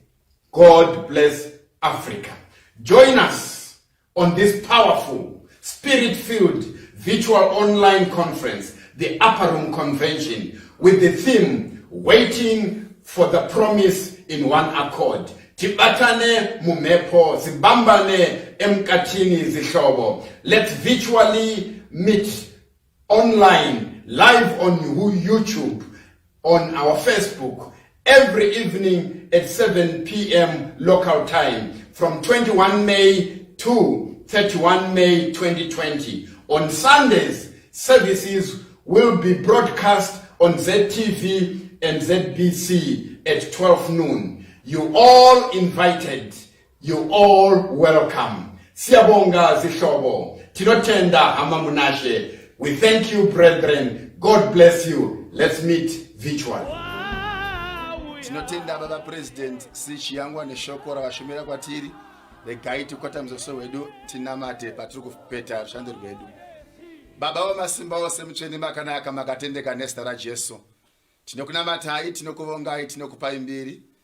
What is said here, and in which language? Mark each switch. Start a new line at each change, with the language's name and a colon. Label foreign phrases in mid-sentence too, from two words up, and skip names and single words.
English: God bless Africa. Join us on this powerful, spirit-filled virtual online conference, the Upper Room Convention, with the theme, Waiting for the Promise in One Accord.
Shona: Tibatane mumepo,
North Ndebele: sibambane emkatini zihlobo.
English: Let's virtually meet online, live on YouTube, on our Facebook, every evening at 7 p.m. local time from 21 May to 31 May 2020. On Sundays, services will be broadcast on ZTV and ZBC at 12 noon. You all invited. You all welcome.
North Ndebele: Siyabonga zihlobo.
Shona: Tinotenda amamunashe.
English: We thank you, brethren. God bless you. Let's meet virtually.
Shona: Tinotenda baba president sichiyangwa neshoko ravashumira kwatiri regai tikwata muzoso wedu tinamate patiri kupeta rushando rwedu. Baba wamasimba ose mutsvene makanaka makatendeka nezita raJesu. Tinokunamatai, tinokuvongai, tinokupai mbiri.